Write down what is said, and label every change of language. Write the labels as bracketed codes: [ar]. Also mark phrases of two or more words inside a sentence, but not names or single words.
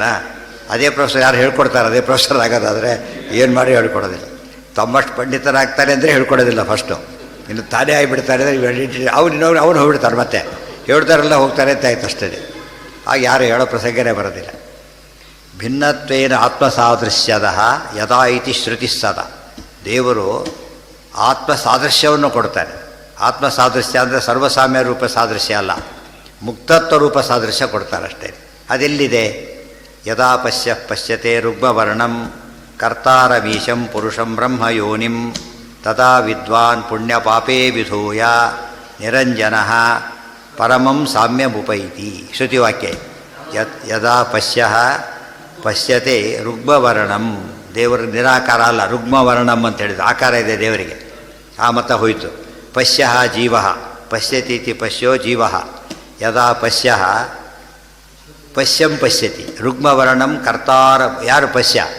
[kn] ಅದೇ ಪ್ರೊಫೆಸರ್ ಯಾರು ಹೇಳ್ಕೊಡ್ತಾರೆ, ಅದೇ ಪ್ರೊಫೆಸರ್ ಆಗೋದಾದರೆ ಏನು ಮಾಡಿ ಹೇಳ್ಕೊಡೋದಿಲ್ಲ. ತಮ್ಮಷ್ಟು ಪಂಡಿತರಾಗ್ತಾರೆ ಅಂದರೆ ಹೇಳ್ಕೊಡೋದಿಲ್ಲ ಫಸ್ಟು. ಇನ್ನು ತಾನೇ ಆಗಿಬಿಡ್ತಾರೆ ಅಂದರೆ ಅವನು ಹೋಗ್ಬಿಡ್ತಾರೆ, ಮತ್ತೆ ಹೇಳ್ತಾರೆಲ್ಲ ಹೋಗ್ತಾರೆ ಅಂತ ಆಯ್ತು ಅಷ್ಟೇ. ಆಗ ಯಾರು ಹೇಳೋ ಪ್ರಸಂಗನೇ ಬರೋದಿಲ್ಲ. [sa] ಭಿನ್ನತ್ವೇನ ಆತ್ಮಸಾದೃಶ್ಯದ ಯದಾ ಇತಿ ಶ್ರುತಿ ಸದ. [kn] ದೇವರು ಆತ್ಮಸಾದೃಶ್ಯವನ್ನು ಕೊಡ್ತಾನೆ. ಆತ್ಮಸಾದೃಶ್ಯ ಅಂದರೆ ಸರ್ವಸಾಮ್ಯ ರೂಪ ಸಾದೃಶ್ಯ ಅಲ್ಲ, ಮುಕ್ತತ್ವ ರೂಪ ಸಾದೃಶ್ಯ ಕೊಡ್ತಾರೆ ಅಷ್ಟೇ. ಅದೆಲ್ಲಿದೆ? [sa] ಯದಾ ಪಶ್ಯತೆ ರುಗ್ಮವರ್ಣಂ ಕರ್ತಾರಮೀಶಂ ಪುರುಷಂ ಬ್ರಹ್ಮಯೋನಿಂ ತದಾ ವಿದ್ವಾನ್ ಪುಣ್ಯಪಾಪೇ ವಿಧೂಯ ನಿರಂಜನಃ ಪರಮಂ ಸಾಮ್ಯಮುಪೈತಿ. [kn] ಶ್ರುತಿವಾಕ್ಯ. [sa] ಯದಾ ಪಶ್ಯತೆ ರುಗ್ಮವರ್ಣಂ, [kn] ದೇವರು ನಿರಾಕಾರ ಅಲ್ಲ, ರುಗ್ಮವರ್ಣಂ ಅಂತ ಹೇಳಿದ್ರು. ಆಕಾರ ಇದೆ ದೇವರಿಗೆ, ಆ ಮತ ಹೋಯಿತು. [sa] ಪಶ್ಯ ಜೀವ ಪಶ್ಯತೀತಿ ಪಶ್ಯೋ ಜೀವ. ಯದಾ ಪಶ್ಯಂ ಪಶ್ಯತಿ ರುಗ್ಮವರ್ಣಂ ಕರ್ತಾರ. ಯಾರು ಪಶ್ಯ?